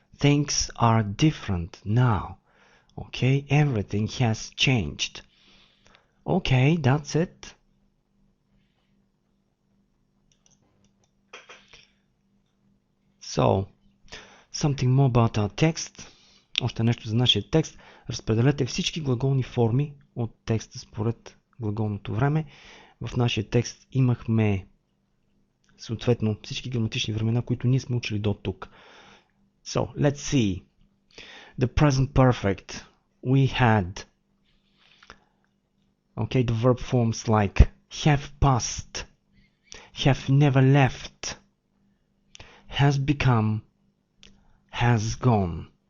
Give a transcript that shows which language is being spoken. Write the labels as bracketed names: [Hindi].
[English] Things are different now. Okay? Everything has changed. Okay, that's it. So, something more about our text. [Bulgarian] Още нещо за нашия текст. Разпределете всички глаголни форми от текста според глаголното време. В нашия текст имахме съответно всички граматични времена, които ние сме учили до тук. [English] So, let's see. The present perfect. We had okay, the verb forms like have passed, have never left, has become, has gone.